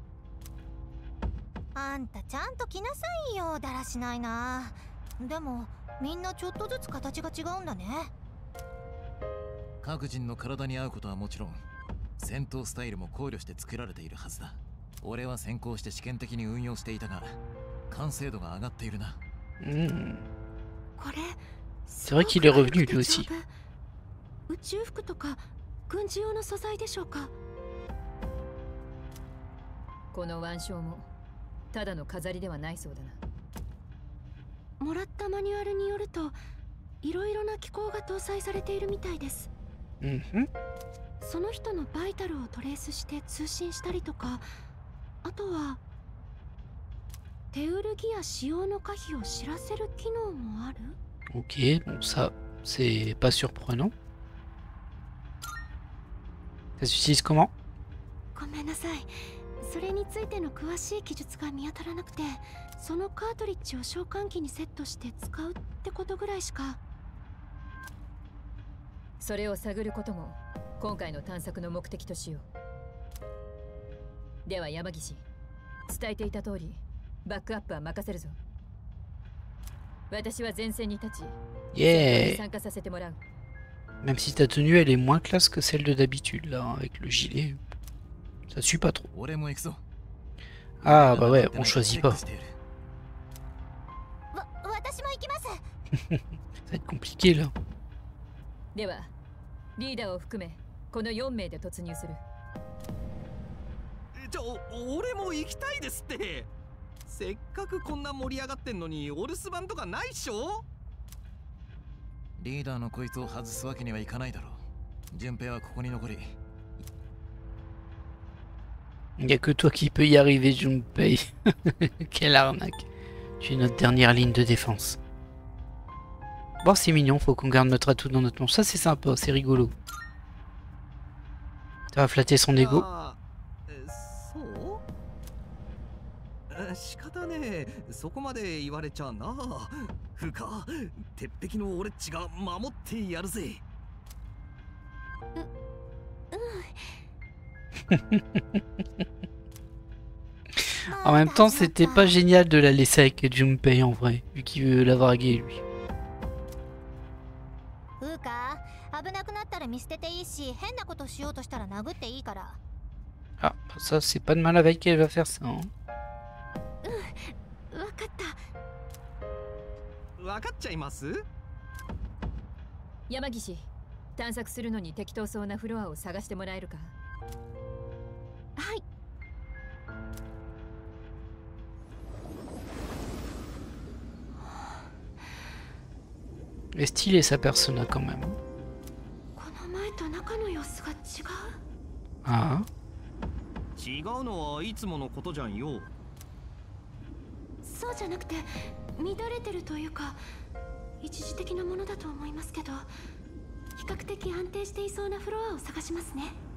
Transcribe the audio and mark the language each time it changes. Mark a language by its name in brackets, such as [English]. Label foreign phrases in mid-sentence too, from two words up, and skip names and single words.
[Japanese] あんたちゃんと来なさいよ、だらしないな。でもみんなちょっとずつ形が違うんだね。各人の体に合うことはもちろん、戦闘スタイルも考慮して作られているはずだ。俺は先行して試験的に運用していたが、完成度が上がっているな。 [French] C'est vrai qu'il est revenu lui aussi. [Japanese] 宇宙服とか軍事用の素材でしょうか。この腕章もただの飾りではないそうだな。もらったマニュアルによると、いろいろな機構が搭載されているみたいです。その人のバイタルをトレースして通信したりとか、あとはテウルギア使用の可否を知らせる機能もある。 [French] Ok, bon ça, c'est pas surprenant. Ça s'utilise comment? [Japanese] ごめんなさい。それについての詳しい記述が見当たらなくて、そのカートリッジを召喚機にセットして使うってことぐらいしか。それを探ることも今回の探索の目的としよう。では山岸、伝えていた通りバックアップは任せるぞ。私は前線に立ち、参加させてもらう。 [French] Même si ta tenue elle est moins classe que celle de d'habitude là, avec le gilet, ça suit pas trop. Ah bah ouais, on choisit pas. Ça va être compliqué là. [Japanese] ではリーダーを含めこの4名で突入する。俺も行きたいですって。せっかくこんな盛り上がってんのにお留守番とかないっしょ。リーダーのこいつを外すわけにはいかないだろう。順平はここに残り。 [French] Il n'y a que toi qui peux y arriver, Junpei. Quelle arnaque. Tu es notre dernière ligne de défense. Bon, c'est mignon, faut qu'on garde notre atout dans notre manche. Ça, c'est sympa, c'est rigolo. Ça va flatter son ego. [Japanese] 仕方ねえ、そこまで言われちゃな。フカ、鉄壁の俺っちが守ってやるぜ。 [French] En même temps, c'était pas génial de la laisser avec Junpei en vrai, vu qu'il veut la draguer lui. Ah, ça c'est pas de mal avec qu'elle va faire ça. Hein. [Japanese] 分かっちゃいます？山岸、探索するのに適当そうなフロアを探してもらえるか？はい。 [French] Et stylé sa persona quand même. [Japanese] この前と中の様子が違う。 Ah. 違うのはいつものことじゃんよ。そうじゃなくて乱れてるというか一時的なものだと思いますけど、比較的安定していそうなフロアを探しますね。